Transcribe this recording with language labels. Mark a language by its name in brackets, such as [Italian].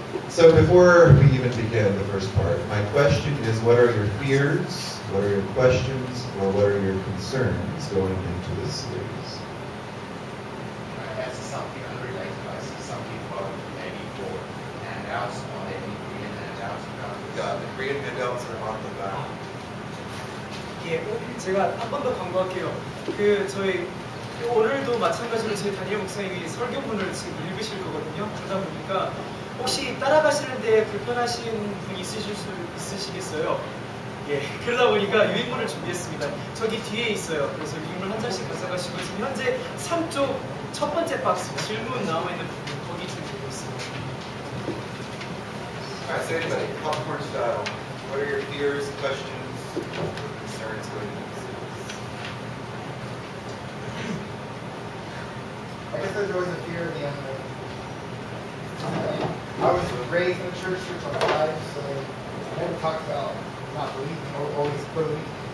[English] So before we even begin the first part, my question is, what are your fears, what are your questions, or what are your concerns going into this series? That's something unrelated. I see some people maybe for handouts on any Korean handouts. The Korean handouts are on the back. [Korean] 예, 제가 한 번 더 광고할게요. 저희 오늘도 마찬가지로 저희 다니엘 목사님이 설교문을 지금 읽으실 거거든요. 그러다 보니까 혹시 따라가시는데 불편하신 분이 있으시겠어요? 예, 그러다 보니까 유인물을 준비했습니다. 저기 뒤에 있어요. 그래서 유인물 한 장씩 가져가시고 지금 현재 3쪽 첫 번째 박스 질문 나와 있는 부분 거기 준비되고 있습니다. [English] Alright, so anybody, popcorn style, what are your fears, questions, concerns going into this series? I guess there's always a fear of the unknown. I was raised in the church on 5, so I never talked about not believing or always believing.